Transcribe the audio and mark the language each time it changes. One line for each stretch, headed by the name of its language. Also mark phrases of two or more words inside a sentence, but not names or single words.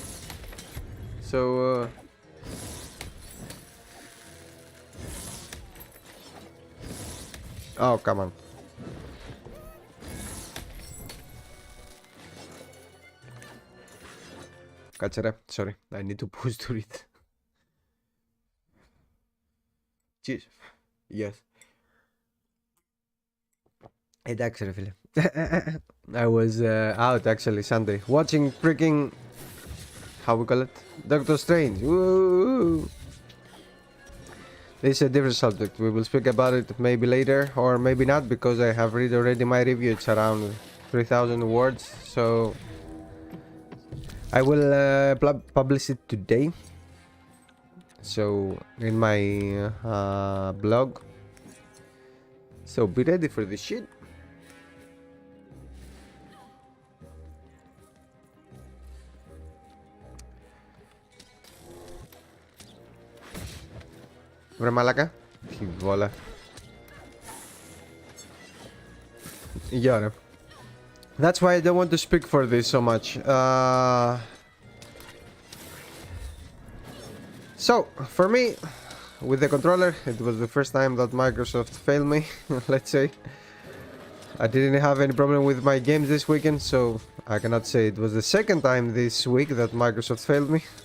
English: So oh, come on. Κάτσε, sorry, I need to pause to read. Cheers. Yes.
Greek: Εντάξει ρε φίλε.
English: I was out actually Sunday watching freaking how we call it? Doctor Strange. Woo! This is a different subject. We will speak about it maybe later or maybe not because I have read already my review. It's around 3,000 words, so I will publish it today. So in my blog. So be ready for this shit.
Greek: Βρε μαλάκα. Τι βόλα.
English: Yeah, ρε. That's why I don't want to speak for this so much. So, for me, with the controller, it was the first time that Microsoft failed me, let's say. I didn't have any problem with my games this weekend, so I cannot say it was the second time this week that Microsoft failed me.